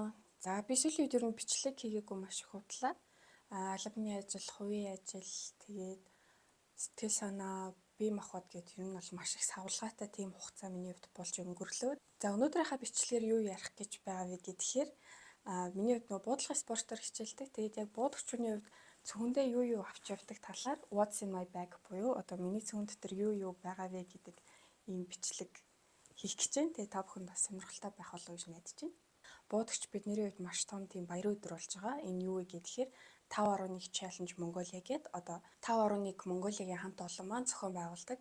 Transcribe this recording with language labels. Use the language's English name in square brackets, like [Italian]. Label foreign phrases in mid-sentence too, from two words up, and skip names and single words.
[Mongolian] За би сүүлийн үед ер нь бичлэг хийгээгүй маш их худлаа. Албаны ажил, хувийн ажил, тэгээд сэтгэл санаа, бие махбод гэдэг ер нь бол маш их савлгаатай тийм хугацаа миний хувьд болж өнгөрлөө. За өнөөдрийнхээ бичлэгээр юу ярих гэж байгаа вэ гэхээр миний хувьд нөгөө буудлын спортоор хичээлдэг. Тэгээд яг буудагчны хувьд цөөхөндөө юу авч явдаг талаар [English] what's in my bag [Mongolian] буюу одоо миний цөөн дотор юу байгаа вэ гэдэг ийм бичлэг хийх гэж байна. Тэгээд та бүхэнд бас сонирхолтой байх болов уу гэж найдаж байна. Буудагч бидний хувьд маш том тийм баярын өдөр болж байгаа. Энэ юу вэ гэхээр 5.1 challenge Mongolia гэдэг одоо 5.1 Mongolia-гийн хамт олон маань зохион байгуулдаг.